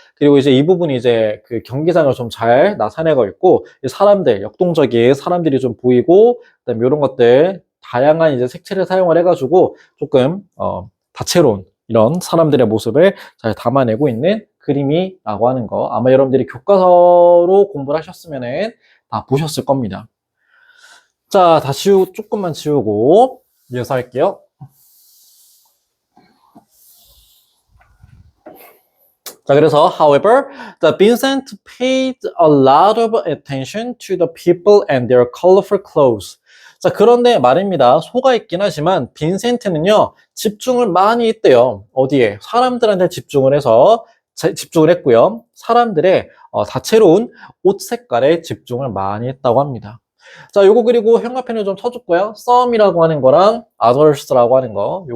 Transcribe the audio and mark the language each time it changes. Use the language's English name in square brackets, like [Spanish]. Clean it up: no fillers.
[Korean] 그리고 이제 이 부분이 이제 그 경기장을 좀 잘 나타내고 있고, 사람들, 역동적인 사람들이 좀 보이고, 그다음에 이런 것들, 다양한 이제 색채를 사용을 해가지고 조금, 다채로운 이런 사람들의 모습을 잘 담아내고 있는 그림이라고 하는 거, 아마 여러분들이 교과서로 공부를 하셨으면은 다 보셨을 겁니다. 자, 다 조금만 지우고 이어서 할게요. 자, 그래서 [English] however, the Vincent paid a lot of attention to the people and their colorful clothes. [Korean] 자, 그런데 말입니다. 소가 있긴 하지만 빈센트는요, 집중을 많이 했대요. 어디에? 사람들한테 집중을 해서 집중을 했고요. 사람들의 다채로운 옷 색깔에 집중을 많이 했다고 합니다. 자, 요거 그리고 형광펜을 좀 쳐줄까요? some이라고 하는 거랑 others라고 하는 거.